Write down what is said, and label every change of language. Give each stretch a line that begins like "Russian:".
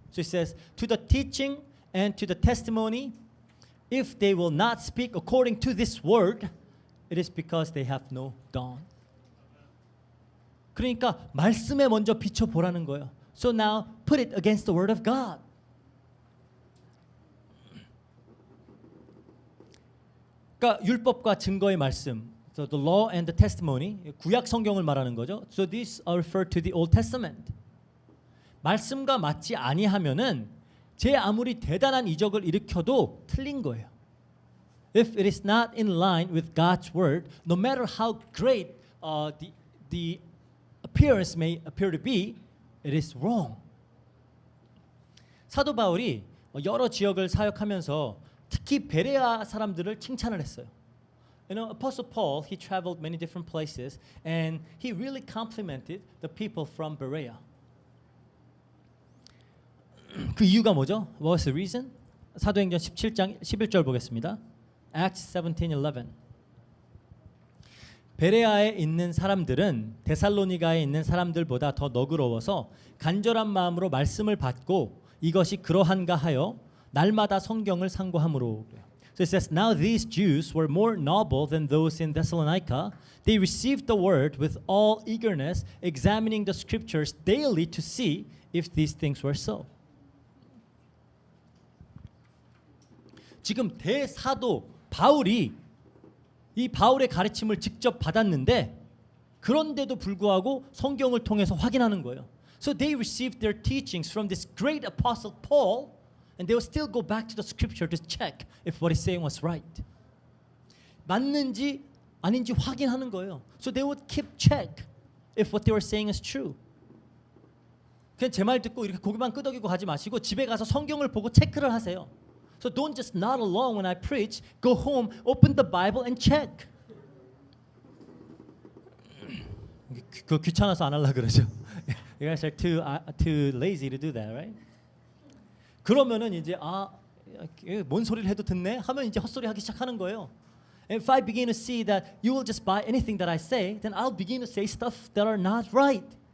English: So it says to the teaching and to the testimony if they will not speak according to this word it is because they have no dawn.
Korean: 그러니까 말씀에 먼저 비춰 보라는 거예요.
English: So now put it against the word of God.
Korean: 그러니까 율법과 증거의 말씀,
English: so the law and the testimony,
Korean: 구약 성경을 말하는 거죠.
English: So these are referred to the Old Testament.
Korean: 말씀과 맞지 아니하면은 제 아무리 대단한 이적을 일으켜도 틀린 거예요.
English: If it is not in line with God's word, no matter how great the appearance may appear to be, it is wrong.
Korean: 사도 바울이 여러 지역을 사역하면서 특히 베레아 사람들을 칭찬을 했어요.
English: You know, Apostle Paul, he traveled many different places and he really complimented the people from Berea.
Korean: 그 이유가 뭐죠?
English: What was the reason?
Korean: 사도행전 17장 11절 보겠습니다.
English: Acts 17:11.
Korean: 베레아에 있는 사람들은 데살로니가에 있는 사람들보다 더 너그러워서 간절한 마음으로 말씀을 받고 이것이 그러한가 하여 날마다 성경을 상고함으로.
English: So it says, now these Jews were more noble than those in Thessalonica. They received the word with all eagerness, examining the scriptures daily to see if these things were so.
Korean: 지금 대사도 바울이 이 바울의 가르침을 직접 받았는데 그런데도 불구하고 성경을 통해서 확인하는 거예요.
English: So they received their teachings from this great apostle Paul and they will still go back to the scripture to check if what he's saying was right.
Korean: 맞는지 아닌지 확인하는 거예요.
English: So they would keep check if what they were saying is true.
Korean: 그냥 제 말 듣고 이렇게 고개만 끄덕이고 가지 마시고 집에 가서 성경을 보고 체크를 하세요.
English: So don't just nod along when I preach. Go home, open the Bible and check.
Korean: 그 귀찮아서 안 하려 그러죠.
English: You guys are too lazy to do that, right?
Korean: 그러면은 이제 뭔 소리를 해도 듣네 하면 이제 헛소리 하기 시작하는 거예요.
English: And if I begin to see that you will just buy anything that I say, then I'll begin to say stuff that are not right.